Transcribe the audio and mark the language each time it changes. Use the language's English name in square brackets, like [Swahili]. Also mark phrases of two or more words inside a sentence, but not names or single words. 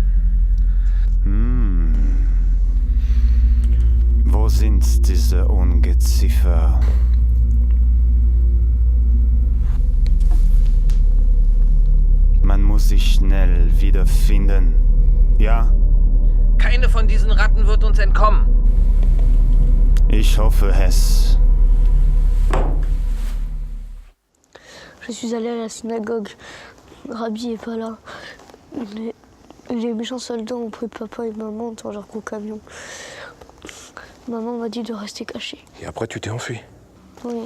[German] Wo sind diese Ungeziefer? Man muss sich schnell wiederfinden. Ja? Keine von diesen Ratten wird uns entkommen. Ich hoffe es. [French] Je suis allée à la synagogue. Rabbi est pas là. Les méchants soldats ont pris papa et maman dans leur gros camion. Maman m'a dit de rester cachée. Et après, tu t'es enfui. Oui,